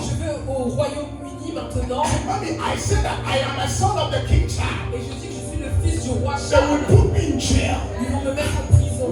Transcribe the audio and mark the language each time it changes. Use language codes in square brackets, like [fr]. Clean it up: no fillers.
[fr] Si je vais au Royaume-Uni maintenant, [en] mommy, I say that I am a son of the King Charles, [fr] et je dis que je suis le fils du roi [en] they will [fr] Charles, [en] put me in jail. [fr] ils vont me mettre en prison.